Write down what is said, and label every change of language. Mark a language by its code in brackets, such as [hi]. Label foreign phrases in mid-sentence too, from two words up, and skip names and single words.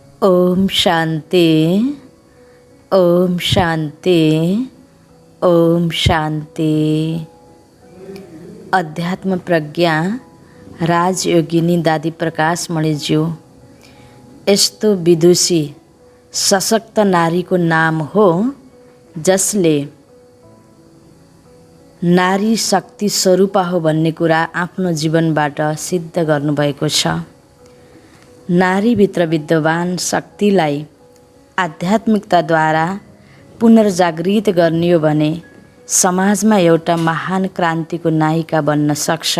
[sa] ओम शांति। ओम शांति। ओम शांति। [ne] अध्यात्म प्रज्ञा राजयोगिनी दादी प्रकाश मणिज्यू यस्तो विदुषी सशक्त नारीको नाम हो जसले नारी शक्ति स्वरूप हो भन्ने कुरा आफ्नो जीवनबाट सिद्ध गर्नुभएको छ। नारीभित्र विद्यमान शक्तिलाई आध्यात्मिकताद्वारा पुनर्जागृत गर्ने हो भने समाजमा एउटा महान क्रान्तिको नायिका बन्न सक्छ।